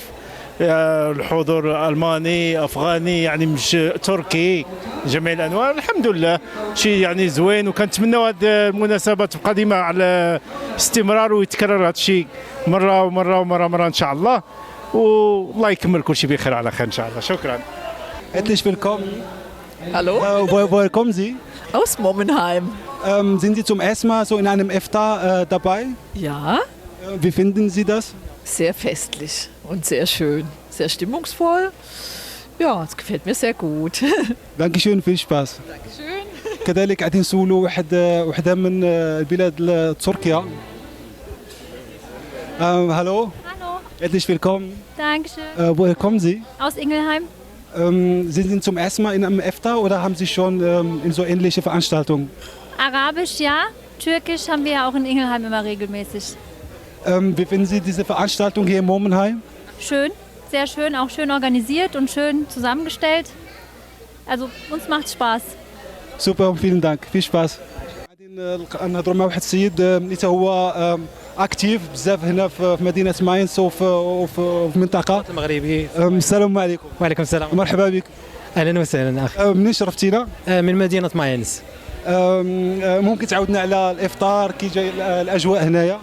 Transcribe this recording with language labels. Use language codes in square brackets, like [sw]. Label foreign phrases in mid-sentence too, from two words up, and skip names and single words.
[ar] الحضور الماني، افغاني، يعني مش تركي، جميع الانواع. الحمد لله شيء يعني زوين، وكنتمنوا هذه المناسبه تبقى ديما على استمرار ويتكرر هذا الشيء مره ومره ومره مره ان شاء الله، والله يكمل كل شيء بخير على خير ان شاء الله. شكرا. [de] Herzlich willkommen. Hallo? Woher kommen Sie? Aus Momenheim. Sind Sie zum ersten Mal so in einem Iftar dabei? Ja, Wie finden Sie das? sehr festlich und sehr schön. Sehr stimmungsvoll. Ja, es gefällt mir sehr gut. Dankeschön, viel Spaß. Dankeschön. [ar] كذلك قاعدين نسولوا وحده من البلاد تركيا. [de] Hallo. Hallo, Herzlich willkommen. Dankeschön. Woher kommen Sie? Aus Ingelheim? Sie sind zum ersten Mal in einem EFTA oder haben Sie schon in so ähnliche Veranstaltungen? Arabisch ja, Türkisch haben wir ja auch in Ingelheim immer regelmäßig. Wie finden Sie diese Veranstaltung hier in Momenheim? Schön, sehr schön, auch schön organisiert und schön zusammengestellt. Also uns macht Spaß. Super, vielen Dank. Viel Spaß. [ar] غادي نهضروا مع واحد السيد اللي هو اكتيف بزاف هنا في مدينه ماينز وفي المنطقه. المغربي. السلام عليكم. وعليكم السلام. مرحبا بك. اهلا وسهلا اخي. منين شرفتينا؟ من مدينه ماينز. ممكن تعاودنا على الافطار كي جاي الاجواء هنايا؟